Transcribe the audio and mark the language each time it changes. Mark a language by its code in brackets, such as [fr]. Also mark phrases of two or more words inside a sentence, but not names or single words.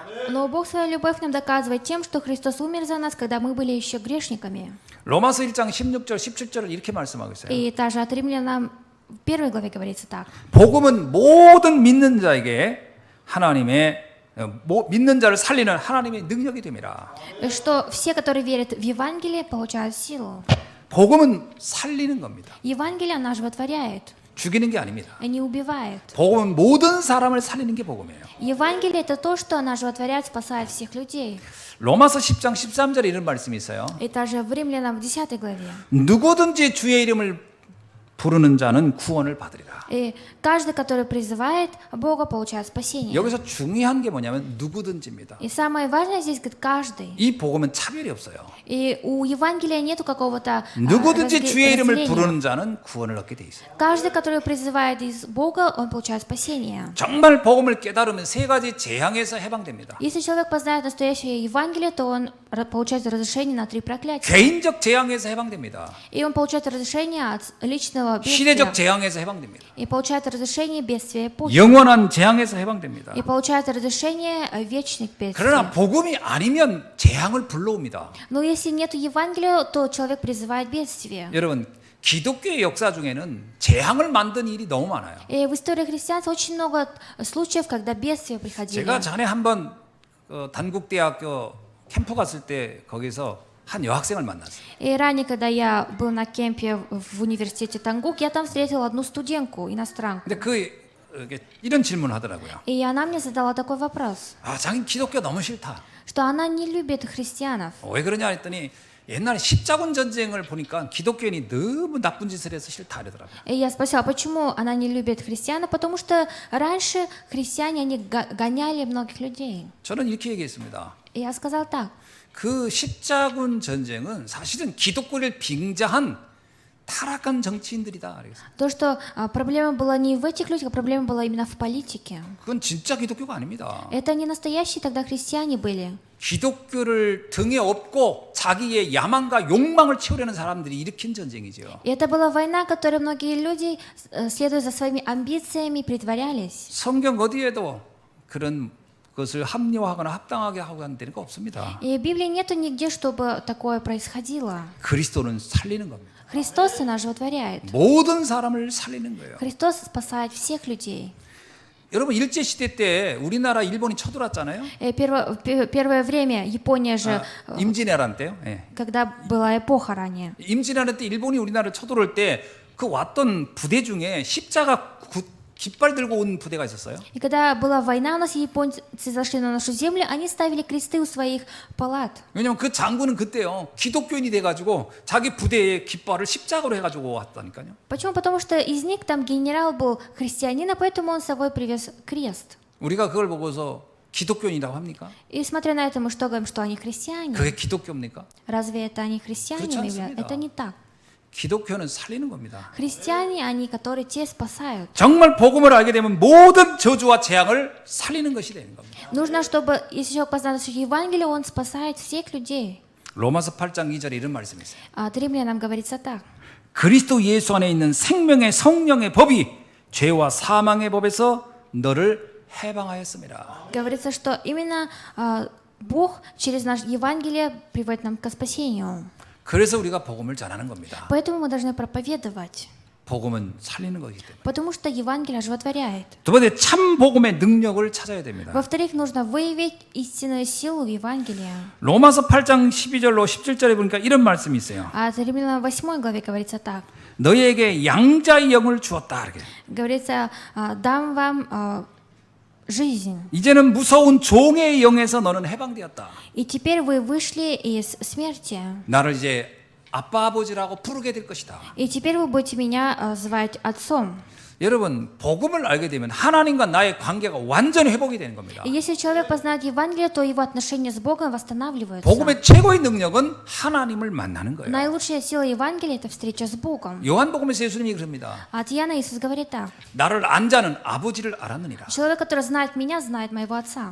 [ru] Но Бог свою любовь нам доказывает тем, что Христос умер за нас, когда мы были еще грешниками. [ko] 로마서 1장 16절 17절을 이렇게 말씀하고 있어요. [ru] И также от Римлянам в первой главе говорится так, [ko] 복음은 모든 믿는 자에게 하나님의 믿는 자를 살리는 하나님의 능력이 됩니다. [ru] что все, которые верят в Евангелие, получают силу. [ko] 복음은 살리는 겁니다. [ru] Евангелие, оно животворяет, [ko] 죽이는 게 아닙니다. [ru] а не убивает. [ko] 복음은 모든 사람을 살리는 게 복음이에요. [ru] Евангелие – это то, что оно животворяет, спасает всех людей. [ko] 로마서 10장 13절에 이런 말씀이 있어요. [ru] И также в Римлянам в 10 главе. [ko] 누구든지 주의 이름을 부르는 자는 구원을 받으리라. [ru] И каждый, который призывает Бога, получает спасение. [ko] 여기서 중요한 게 뭐냐면 누구든지입니다. [ru] И самое важное здесь, говорит, каждый. [ko] 이 복음은 차별이 없어요. [ru] И у Евангелия нету какого-то [ko] 누구든지 주의 이름을 [ru] разделения. [ko] 부르는 자는 구원을 얻게 돼 있어요. [ru] Каждый, который призывает из Бога, он получает спасение. [ko] 정말 복음을 깨달으면 세 가지 재앙에서 해방됩니다. [ru] Если человек познает настоящее Евангелие, то он получает разрешение на 3 проклятия. [ko] 개인적 재앙에서 해방됩니다. [ru] И он получает разрешение от личного [ko] 시대적 [ru] бедствия. [ko] 재앙에서 해방됩니다. [ru] И получает разрешение бедствия эпохи. [ko] 영원한 재앙에서 해방됩니다. [ru] И получает разрешение вечных [ko] 그러나 [ru] бедствий. [ko] 복음이 아니면 재앙을 불러옵니다. [ru] Но если нет Евангелия, то человек призывает бедствие. [ko] 여러분, 기독교의 역사 중에는 재앙을 만든 일이 너무 많아요. [ru] И в истории христианства очень много случаев, когда бедствия приходили. [ko] 제가 전에 한번 단국대학교 캠프 갔을 때 거기서 한 여학생을 만났어요. [ru] И ранее, когда я был на кемпе в университете Тангук, я там встретил одну студентку, иностранку. [ko] 근데 이런 질문을 하더라고요. [ru] И она мне задала такой вопрос, [ko] 아, 자기 기독교 너무 싫다. [ru] что она не любит христианов. [ko] 왜 그러냐 했더니 옛날에 십자군 전쟁을 보니까 기독교인이 너무 나쁜 짓을 해서 싫다 이러더라고요. [ru] И я спросила, почему она не любит христиан? Потому что раньше христиане, они гоняли многих людей. [ko] 저는 이렇게 얘기했습니다. И я сказал так, 그 십자군 전쟁은 사실은 기독교를 빙자한 타락한 정치인들이다. 그랬어요. [ru] то, что проблема была не в этих людях, а проблема была именно в политике. [ko] 그건 진짜 기독교가 아닙니다. [ru] Это не настоящие тогда христиане были. [ko] 기독교를 등에 업고 자기의 야망과 욕망을 채우려는 사람들이 일으킨 전쟁이죠. [ru] И это была война, в которой многие люди, следуя за своими амбициями, притворялись. [ko] 성경 어디에도 그런 것을 합리화하거나 합당하게 하고 하는 데가 없습니다. [ru] И в Библии нету нигде, чтобы такое происходило. [ko] 그리스도는 살리는 겁니다. [ru] Христос нас животворяет. [ko] 모든 사람을 살리는 거예요. [ru] Христос спасает всех людей. [ko] 여러분 일제 시대 때 우리나라 일본이 쳐들어왔잖아요. [ru] Первое время Япония же, [ko] 임진왜란 때요. 예. [ru] когда была эпоха ранее, [ko] 임진왜란 때 일본이 우리나라를 쳐들어올 때 그 왔던 부대 중에 십자가 깃발 들고 온 부대가 있었어요. [ru] и когда была война, у нас японцы зашли на нашу землю, они ставили кресты у своих палат. [ko] 왜냐면 그 장군은 그때요 기독교인이 돼가지고 자기 부대의 깃발을 십자가로 해가지고 왔다니까요. [ru] Почему? Потому что из них там генерал был христианин, а поэтому он с собой привез крест. [ko] 우리가 그걸 보고서 기독교인이라고 합니까? [ru] И смотря на это, мы что говорим, что они христиане? [ko] 그게 기독교입니까? [ru] Разве это они христианами [ko] 않습니다. [ru] являются? Это не так. [ko] 기독교는 살리는 겁니다. [ru] Христиане, они, которые те спасают. [ko] 정말 복음을 알게 되면 모든 저주와 재앙을 살리는 것이 되는 겁니다. [ru] Нужно, чтобы, если человек познает Евангелие, он спасает всех людей. [ko] 로마서 8장 2절에 이런 말씀이 있어요. [ru] А Римлянам говорится так. [ko] 그리스도 예수 안에 있는 생명의 성령의 법이 죄와 사망의 법에서 너를 해방하였습니다. [ru] Говорится, что именно Бог через наш Евангелие приводит нам к спасению. [ko] 그래서 우리가 복음을 전하는 겁니다. [ru] Поэтому мы должны проповедовать. [ko] 복음은 살리는 거기 때문에. [ru] Потому что Евангелие животворяет. [ko] 두 번째 참 복음의 능력을 찾아야 됩니다. [ru] Во-вторых, нужно выявить истинную силу Евангелия. [ko] 로마서 8장 12절로 17절에 보니까 이런 말씀이 있어요. [ru] А в Римлянам 8 главе говорится так. [ko] 너희에게 양자의 영을 주었다. 이렇게. [ru] Говорится, дам вам жизнь. [ko] 이제는 무서운 종의 영에서 너는 해방되었다. [ru] И теперь вы вышли из смерти. [ko] 나를 이제 아빠 아버지라고 부르게 될 것이다. [ru] И теперь вы будете меня звать отцом. [ko] 여러분 복음을 알게 되면 하나님과 나의 관계가 완전히 회복이 되는 겁니다. [ru] И если человек познает Евангелие, то его отношения с Богом восстанавливаются. [ko] 복음의 최고의 능력은 하나님을 만나는 거예요. [ru] Наилучшая сила Евангелия – это встреча с Богом. [ko] 요한복음에서 예수님이 그럽니다. [ru] От Иоанна Иисус говорит так. [ko] 나를 안 자는 아버지를 알았느니라. [ru] Человек, который знает меня, знает моего отца.